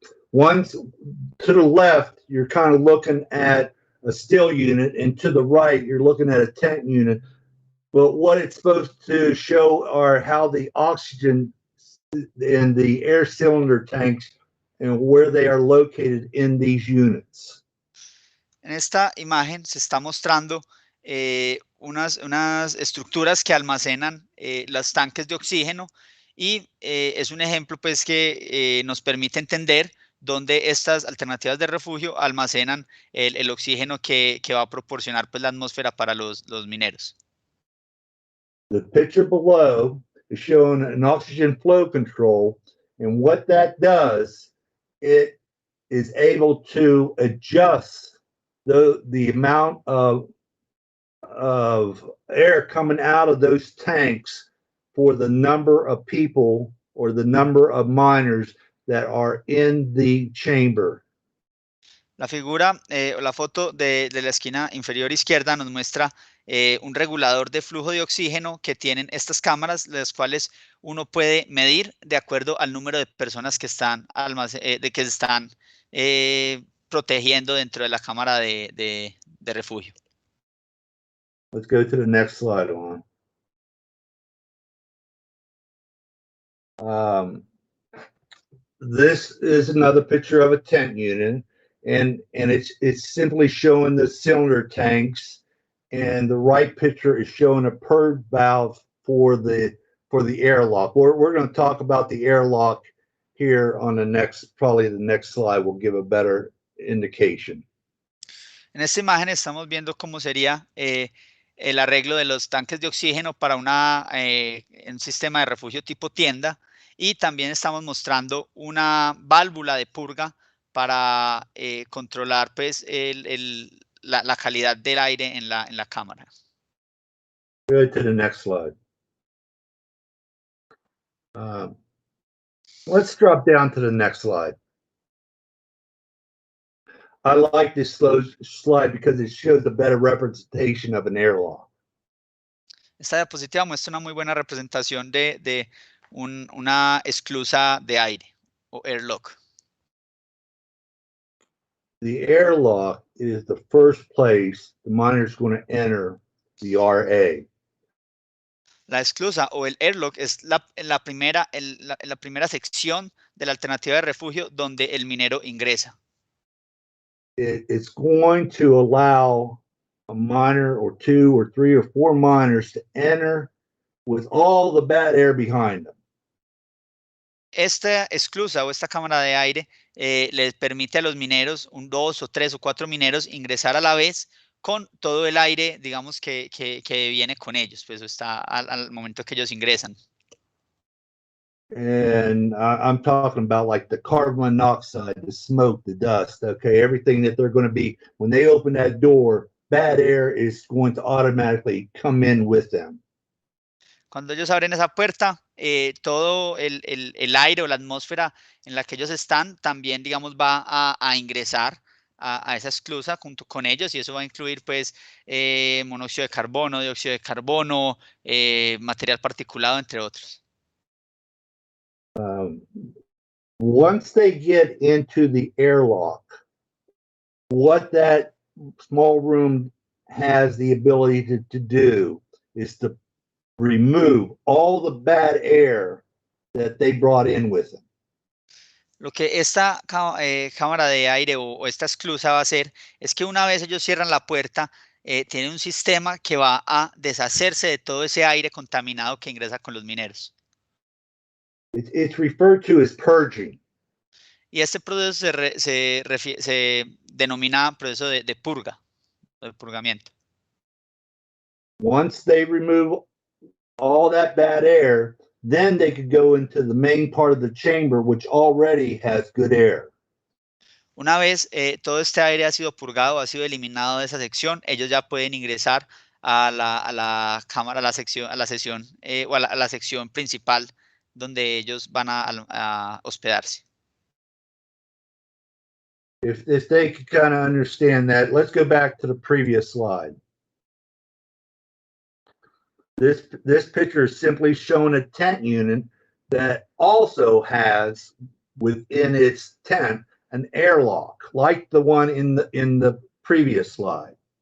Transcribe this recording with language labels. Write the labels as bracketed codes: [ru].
[en] One to the left, you're kind of looking at a steel unit, and to the right, you're looking at a tent unit. But what it's supposed to show are how the oxygen in the air cylinder tanks and where they are located in these units. [es] En esta imagen se está mostrando unas estructuras que almacenan los tanques de oxígeno y es un ejemplo pues que nos permite entender dónde estas alternativas de refugio almacenan el oxígeno que va a proporcionar pues la atmósfera para los mineros. [en] The picture below is showing an oxygen flow control, and what that does, it is able to adjust the amount of air coming out of those tanks for the number of people or the number of miners that are in the chamber. [es] La figura o la foto de la esquina inferior izquierda nos muestra un regulador de flujo de oxígeno que tienen estas cámaras, las cuales uno puede medir de acuerdo al número de personas que están, que se están protegiendo dentro de la cámara de refugio. [en] Let's go to the next slide on. This is another picture of a tent unit, and it's simply showing the cylinder tanks, and the right picture is showing a purge valve for the airlock. We're going to talk about the airlock here on the next, probably the next slide will give a better indication. [es] En esta imagen estamos viendo cómo sería el arreglo de los tanques de oxígeno para un sistema de refugio tipo tienda, y también estamos mostrando una válvula de purga para controlar pues, la calidad del aire en la cámara. [en] Go to the next slide. Let's drop down to the next slide. I like this slide because it shows a better representation of an airlock. [es] Esta diapositiva muestra una muy buena representación de una esclusa de aire o airlock. [en] The airlock is the first place the miner is going to enter the RA. [es] La esclusa o el airlock es la primera sección de la alternativa de refugio donde el minero ingresa. [en] It's going to allow a miner or two or three or four miners to enter with all the bad air behind them. [es] Esta esclusa o esta cámara de aire les permite a los mineros, dos o tres o cuatro mineros, ingresar a la vez con todo el aire, digamos, que viene con ellos, pues está al momento que ellos ingresan. [en] And I'm talking about like the carbon monoxide, the smoke, the dust, okay, everything that they're going to be, when they open that door, bad air is going to automatically come in with them. [es] Cuando ellos abren esa puerta, todo el aire o la atmósfera en la que ellos están también, digamos, va a ingresar a esa esclusa junto con ellos, y eso va a incluir, pues, monóxido de carbono, dióxido de carbono, material particulado, entre otros. [en] Once they get into the airlock, what that small room has the ability to do is to remove all the bad air that they brought in with them. [es] Lo que esta cámara de aire o esta esclusa va a hacer es que una vez ellos cierran la puerta, tiene un sistema que va a deshacerse de todo ese aire contaminado que ingresa con los mineros. [en] It's referred to as purging. [es] Y este proceso se denomina proceso de purga, de purgamiento. [en] Once they remove all that bad air, then they could go into the main part of the chamber, which already has good air. [es] Una vez todo este aire ha sido purgado, ha sido eliminado de esa sección, ellos ya pueden ingresar a la cámara, a la sesión o a la sección principal donde ellos van a hospedarse. [en] If they could kind of understand that, let's go back to the previous slide. This picture is simply showing a tent unit that also has within its tent an airlock, like the one in the previous slide.